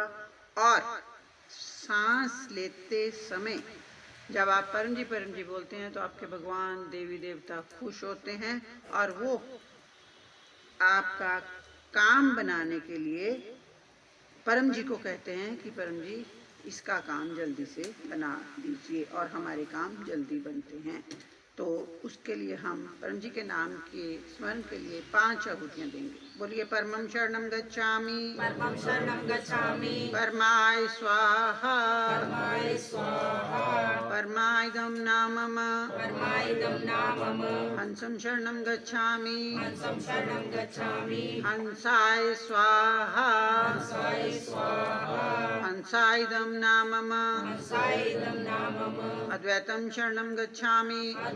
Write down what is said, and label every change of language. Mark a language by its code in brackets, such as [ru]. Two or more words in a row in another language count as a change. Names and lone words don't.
[hi] और सांस लेते समय जब आप परम जी बोलते हैं तो आपके भगवान देवी देवता खुश होते हैं और वो आपका काम बनाने के लिए परम जी को कहते हैं कि परम जी इसका काम जल्दी से बना दीजिए, और हमारे काम जल्दी बनते हैं। तो उसके लिए हम परम जी के नाम के स्मरण के लिए 5 आहुतियाँ देंगे। [sa] बोलिए परमं शरणं गच्छामि परमाय स्वाहा परमायदम नामम हंसं शरणं गच्छामि हंसाय स्वाहा हंसायदम नामम अद्वैतं शरणं गच्छामि